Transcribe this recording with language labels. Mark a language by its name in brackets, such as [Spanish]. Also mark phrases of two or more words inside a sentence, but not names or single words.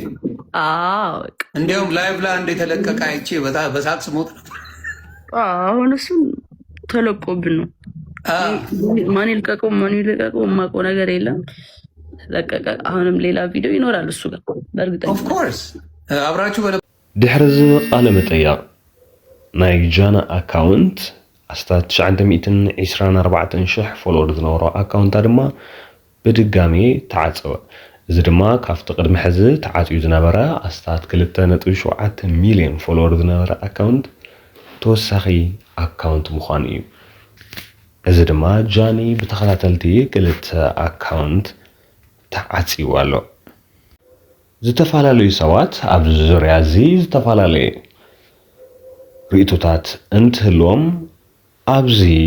[Amharic] እንዲያውም ላይቭ ላይ አንድ የተለቀቀ አይቼ በሳቅ ስሞት ነበር። አሁን እሱ ተለቆብን ነው። ማን ይልቀቀው የማውቀው ነገር የለም። ተለቀቀ። አሁንም ሌላ ቪዲዮ ይኖራል እሱ ጋር በእርግጠኝነት [English] of course አብራችሁ [Tigrinya] ድሕሪ ቃለ መጠይቅ ናይ ጃና አካውንት ኣስታት 924,000 ፎሎወር ዝነበሮ ኣካውንታ ድማ ብድጋሚ ተዓፀወ። እዚ ድማ ካብቲ ቅድሚ ሕዚ ተዓፅዩ ዝነበረ ኣስታት 2.7 ሚልዮን ፎሎወር ዝነበረ ኣካውንት ተወሳኺ ኣካውንት ምዃኑ እዩ። እዚ ድማ ጃኒ ብተኸታተልቲ 2 ኣካውንት ተዓፅዩ ኣሎ። ዝተፈላለዩ ሰባት ኣብ ዙርያ እዚ ዝተፈላለየ ርእቶታት እንትህልዎም ኣብዚ